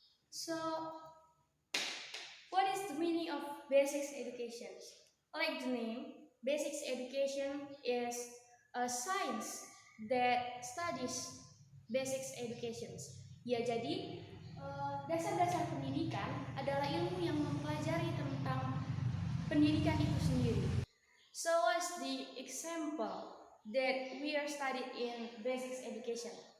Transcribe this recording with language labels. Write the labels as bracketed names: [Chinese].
[English] So, what is the meaning of basics education? Like the name, basics education is a science that studies basics educations. [Indonesian] Ya, jadi dasar-dasar pendidikan adalah ilmu yang mempelajari tentang pendidikan itu sendiri. [English] So, what's the example that we are studied in basics education?